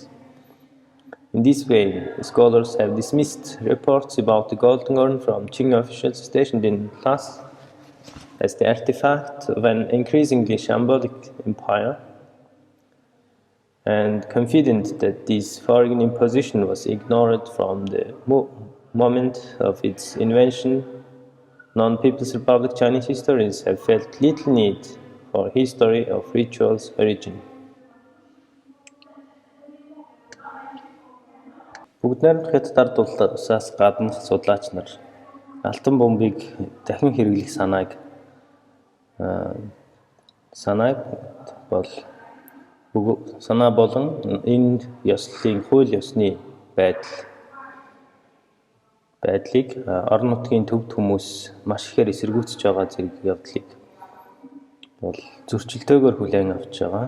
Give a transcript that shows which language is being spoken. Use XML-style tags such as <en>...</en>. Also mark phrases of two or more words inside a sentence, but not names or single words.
<en>In this way, scholars have dismissed reports about the Golden Urn from Qing officials stationed in Lhasa as the artifact of an increasingly shambolic empire, and confident that this foreign imposition was ignored from the moment of its invention, non-People's Republic Chinese historians have felt little need for history of ritual's origin.</en> <mn>Бүгд найрамдах хятад ард улсаас гаднах судлаач нар алтан бомбыг дахин хэрэглэх санаа болон энэ ёслолын хууль ёсны байдлыг орон нутгийн төвд хүмүүс маш ихээр эсэргүүцэж байгаа зэрэг явдлыг бол зөрчилдөөгөөр хүлээн авч байгаа.</mn>